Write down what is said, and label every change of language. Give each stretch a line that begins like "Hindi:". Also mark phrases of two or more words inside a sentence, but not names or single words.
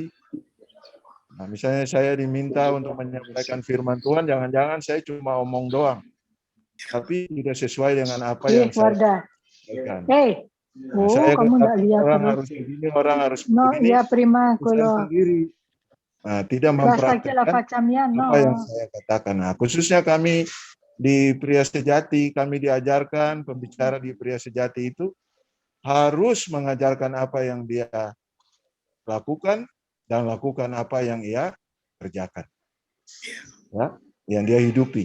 Indonesian: Nah, misalnya saya diminta untuk menyampaikan firman Tuhan, jangan-jangan saya cuma omong doang, tapi tidak sesuai dengan apa yang saya sampaikan. Nah, saya kamu nggak lihat orang terus. harus begini, orang harus No, begini.
Italian: ya prima
Indonesian: Saya
Italian: quello
Indonesian: sendiri tidak
Italian: basta che la
Indonesian: mempraktikkan
Italian: facciamo, no.
Indonesian: apa yang saya katakan. Nah, khususnya kami di Pria Sejati, kami diajarkan, pembicara di Pria Sejati itu harus mengajarkan apa yang dia lakukan dan lakukan apa yang ia kerjakan. Ya, yang dia hidupi.